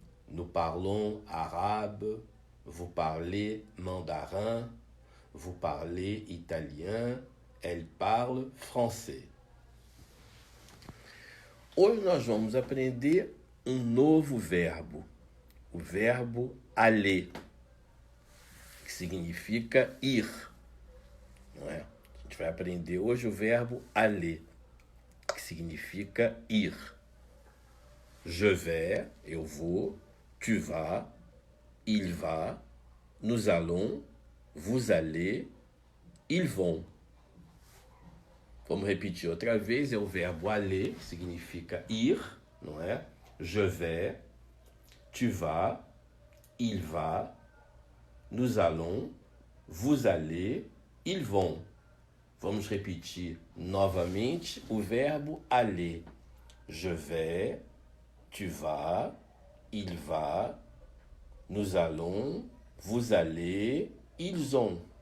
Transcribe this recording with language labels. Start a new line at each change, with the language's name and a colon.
French: Nous parlons arabe, vous parlez mandarin, vous parlez italien, elle parle français.
Portuguese: Hoje nós vamos aprender um novo verbo, o verbo aller, que significa ir, não é? A gente vai aprender hoje o verbo aller, que significa ir.
French: Je vais,
Portuguese: eu vou,
French: tu vas, il va, nous allons, vous allez, ils vont.
Portuguese: Vamos repetir outra vez, é o verbo aller, que significa ir, não é?
French: Je vais, tu vas, il va, nous allons, vous allez, ils vont.
Portuguese: Vamos repetir novamente o verbo aller.
French: Je vais, tu vas, il va, nous allons, vous allez, ils ont.